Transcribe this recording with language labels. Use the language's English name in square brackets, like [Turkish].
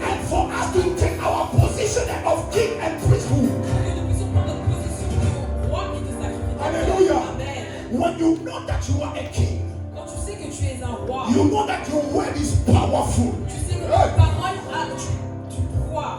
[English] And for us to take our position of king and priesthood. [French] Que nous puissions prendre notre position de roi et de sacrificateur. Alléluia. Amen. [English] When you know that you are a king, [French] Quand tu sais que tu es un roi, [English] you know that your word is powerful. [French] tu sais que ta parole a du poids.